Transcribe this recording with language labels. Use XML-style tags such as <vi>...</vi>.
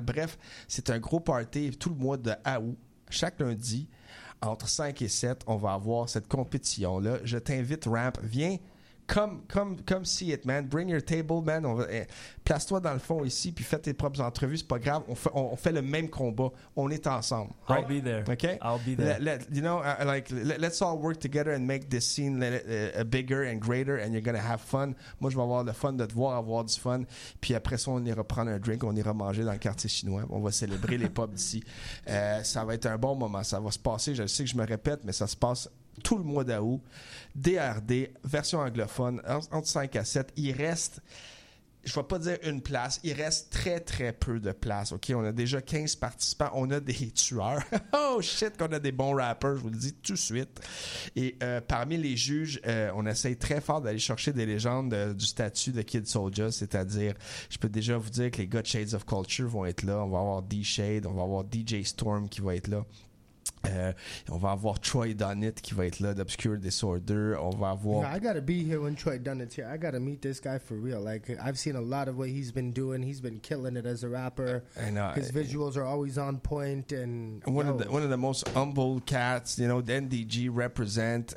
<fr>Bref, c'est un gros party tout le mois de août, chaque lundi, entre 5 et 7, on va avoir cette compétition-là. Je t'invite, Ramp, viens.</fr> <en>Come see it, man. Bring your table, man.</en> <fr>Place-toi dans le fond ici, puis fais tes propres entrevues. C'est pas grave. On fait le même combat. On est ensemble. Right?</fr> <en>I'll be there. Okay? I'll be there. Let's all work together and make this scene bigger and greater, and you're going to have fun.</en> <fr>Moi, je vais avoir le fun de te voir avoir du fun. Puis après ça, on ira prendre un drink. On ira manger dans le quartier chinois. On va célébrer les pubs d'ici. Ça va être un bon moment. Ça va se passer. Je sais que je me répète, mais ça se passe tout le mois d'août, DRD, version anglophone, entre 5 à 7. Il reste je vais pas dire une place. Il reste très, très peu de places. OK, on a déjà 15 participants. On a des tueurs. Oh, shit, qu'on a des bons rappers, je vous le dis tout de suite. Et parmi les juges, on essaye très fort d'aller chercher des légendes du statut de Kid Soulja, c'est-à-dire, je peux déjà vous dire que les gars de Shades of Culture vont être là. On va avoir D-Shade, on va avoir DJ Storm qui va être là. On va avoir Troy Donnett qui va être là, d'Obscure Disorder. On va avoir...</fr> <en>You know, I gotta be here when Troy Donnett's here. I gotta meet this guy for real. Like, I've seen a lot of what he's been doing. He's been killing it as a rapper. I know. His visuals are always on point. And one of the most humble cats, you know, the NDG represent.</en>